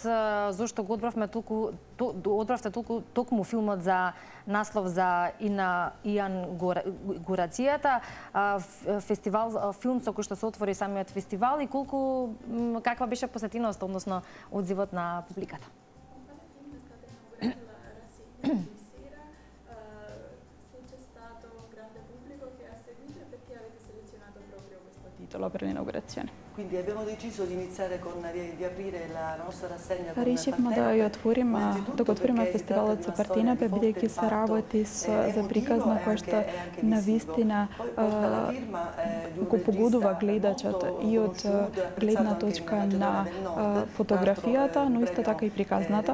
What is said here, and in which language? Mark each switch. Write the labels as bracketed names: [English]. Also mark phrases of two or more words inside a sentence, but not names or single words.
[Macedonian] Зошто го одбравте токму филмот за наслов за Иан Горацијата, филм со кој што се отвори самиот фестивал и каква беше посетеноста, односно одзивот на публиката? [Italian] Per l'inaugurazione. Quindi abbiamo deciso di iniziare di aprire la nostra rassegna con [Macedonian] Решивме да го отвориме фестивалот со Партенопе, бидејќи се работи за приказ на кој што навистина го погодува гледачот и од гледна точка на фотографијата, но исто така и приказната.